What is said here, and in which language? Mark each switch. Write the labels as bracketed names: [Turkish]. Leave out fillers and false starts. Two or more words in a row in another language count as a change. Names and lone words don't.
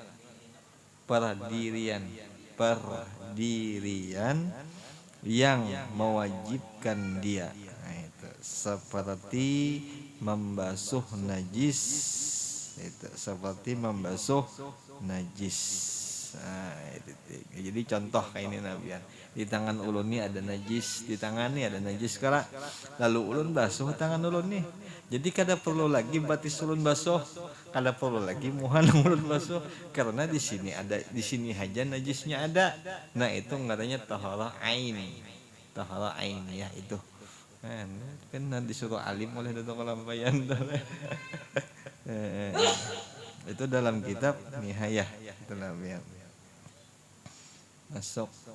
[Banjar] Perdirian yang mewajibkan dia. Nah, itu seperti membasuh najis. Itu seperti membasuh najis. Nah, itu. Jadi contoh kayak ini Nabian. Di tangan ulun nih ada najis, di tangan nih ada najis kala. Lalu ulun basuh tangan ulun nih. Jadi kada perlu lagi batis ulun basuh, kada perlu lagi muhan ulun basuh karena di sini aja najisnya ada. Nah, itu katanya [Arabic] taharah aini. Taharah aini [Banjar] ya itu. Kan disuruh alim oleh Datuk Lampayan. Itu dalam kitab Nihayah dalam ya. Masuk.